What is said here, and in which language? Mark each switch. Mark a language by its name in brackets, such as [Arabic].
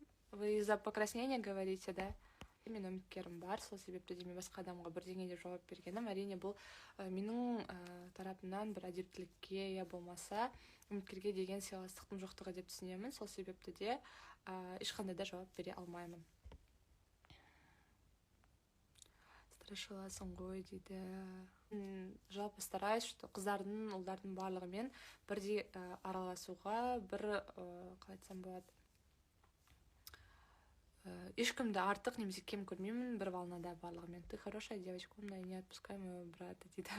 [Russian] Вы из-за покраснения говорите, да? [Kazakh] Мен үміткерім бар, сол себепті де мен басқа адамға бірдеңе деп жауап бергенім. Әрине бұл менің тарапымнан бір әдептілікке я болмаса үміткерге деген сыйластықтың жоқтығы деп түсінемін. Сол себепті де ешқандай да жауап бере алмаймын. тырышыласың ғой дейді. Жалпы [Russian] стараюсь, что [Kazakh] қыздардың, ұлдардың барлығымен бірдей араласуға, қалай айтсам болады, ешкімді артық немесе кем көрмеймін, бір волнада барлығымен. [Russian] Ты хорошая девочка, умная, не отпускай моего брата [Kazakh] дейді.